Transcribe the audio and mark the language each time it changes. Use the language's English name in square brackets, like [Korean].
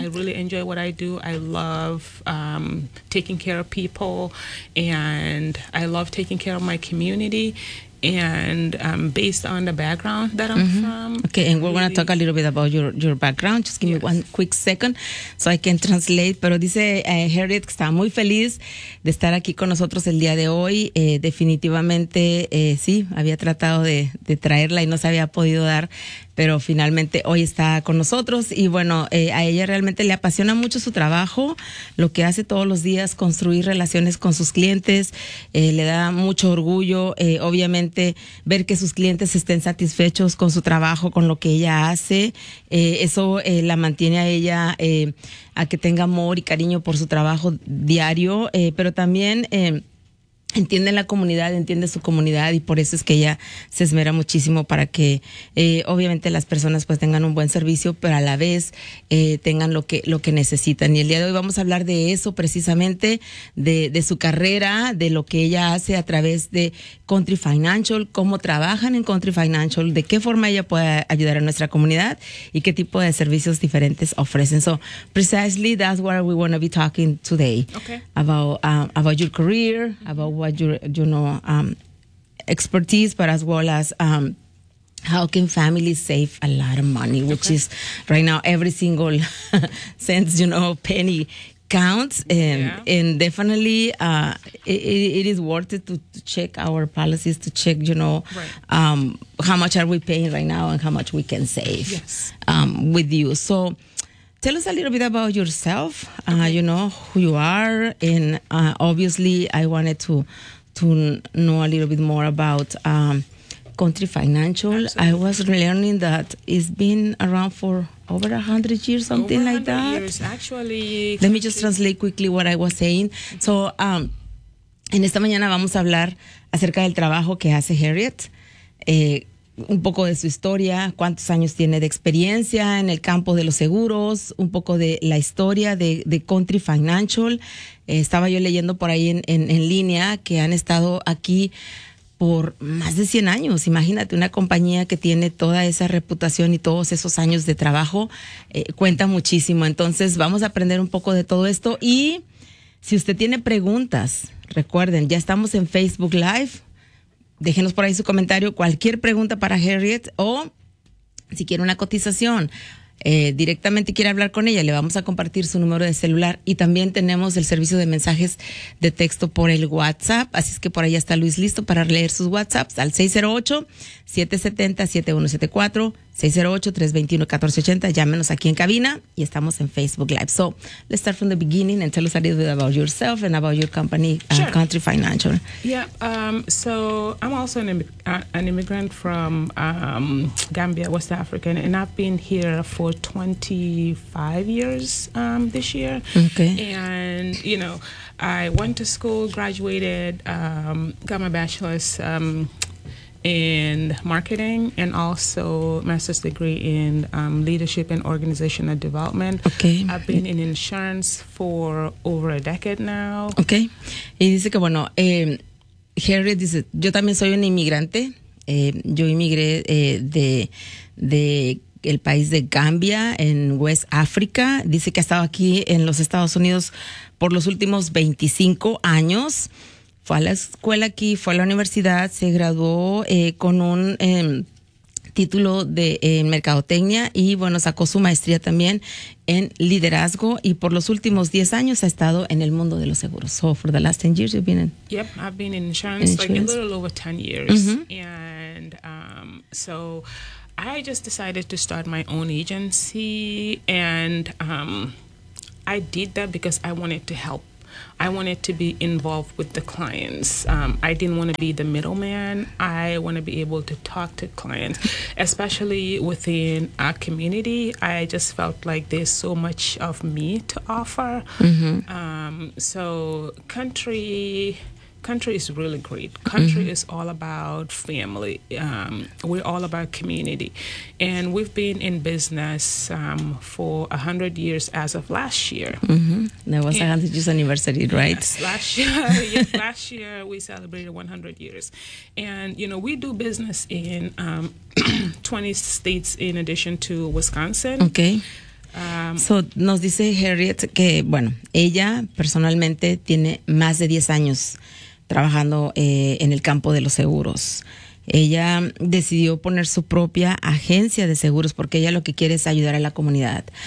[English] I really enjoy what I do. I love taking care of people, and I love taking care of my community. And based on the background that I'm from. Okay, and we're going to talk a little bit about your background. Just give me one quick second so I can translate. [Spanish] Pero dice Harriet que está muy feliz de estar aquí con nosotros el día de hoy. Definitivamente, sí, había tratado de traerla y no se había podido dar, pero finalmente hoy está con nosotros. Y bueno, a ella realmente le apasiona mucho su trabajo, lo que hace todos los días, construir relaciones con sus clientes. Le da mucho orgullo, obviamente, ver que sus clientes estén satisfechos con su trabajo, con lo que ella hace. Eso la mantiene a ella a que tenga amor y cariño por su trabajo diario, pero también entiende la comunidad, entiende su comunidad, y por eso es que ella se esmera muchísimo para que obviamente las personas pues tengan un buen servicio, pero a la vez tengan lo que necesitan. Y el día de hoy vamos a hablar de eso precisamente, de su carrera, de lo que ella hace a través de Country Financial, cómo trabajan en Country Financial, de qué forma ella puede ayudar a nuestra comunidad y qué tipo de servicios diferentes ofrecen. [English] So precisely that's what we want to be talking today. Okay. About your career, about what your, you know, expertise, but as well as how can families save a lot of money, which is right now every single cent, you know, penny counts. And definitely it is worth it to check our policies, to check, you know, how much are we paying right now and how much we can save with you. So tell us a little bit about yourself, you know, who you are, and obviously I wanted to know a little bit more about Country Financial. Absolutely. I was learning that it's been around for over 100 years, something over like that. Actually. Let me just translate quickly what I was saying. [Spanish] So en esta mañana vamos a hablar acerca del trabajo que hace Harriet. un poco de su historia, cuántos años tiene de experiencia en el campo de los seguros, un poco de la historia de Country Financial. Estaba yo leyendo por ahí en línea que han estado aquí por más de 100 años. Imagínate, una compañía que tiene toda esa reputación y todos esos años de trabajo, cuenta muchísimo. Entonces, vamos a aprender un poco de todo esto. Y si usted tiene preguntas, recuerden, ya estamos en Facebook Live. Déjenos por ahí su comentario, cualquier pregunta para Harriet, o si quiere una cotización, directamente quiere hablar con ella, le vamos a compartir su número de celular, y también tenemos el servicio de mensajes de texto por el WhatsApp, así es que por ahí está Luis listo para leer sus WhatsApps al 608-770-7174, 608-321-1480, llámenos aquí en cabina, y estamos en Facebook Live. [English] So, let's start from the beginning and tell us a little bit about yourself and about your company, sure. Country Financial. Yeah, so I'm also an immigrant from Gambia, West Africa, and I've been here for 25 years this year. Okay. And, you know, I went to school, graduated, got my bachelor's in marketing, and also master's degree in leadership and organizational development. Okay. I've been in insurance for over a decade now. Okay. [Spanish] Y dice que, bueno, Harriet dice, yo también soy un inmigrante. Yo inmigré de el país de Gambia en West Africa. Dice que ha estado aquí en los Estados Unidos por los últimos 25 años. Fue a la escuela aquí, fue a la universidad, se graduó con un título de mercadotecnia y, bueno, sacó su maestría también en liderazgo, y por los últimos 10 años ha estado en el mundo de los seguros. [English] So, for the last 10 years you've been in... Yep, I've been in insurance like a little over 10 years. Mm-hmm. And so I just decided to start my own agency, and I did that because I wanted to help. I wanted to be involved with the clients. I didn't want to be the middleman. I want to be able to talk to clients, especially within our community. I just felt like there's so much of me to offer. Mm-hmm. So Country is really great. Country mm-hmm. is all about family. We're all about community. And we've been in business for 100 years as of last year. Mm-hmm. That was 100 years anniversary, right? Yes, last year we celebrated 100 years. And, you know, we do business in 20 states in addition to Wisconsin. Okay. [Spanish] So, nos dice Harriet que, bueno, ella personalmente tiene más de 10 años trabajando en el campo de los seguros. Ella decidió poner su propia agencia de seguros porque ella lo que quiere es ayudar a la comunidad.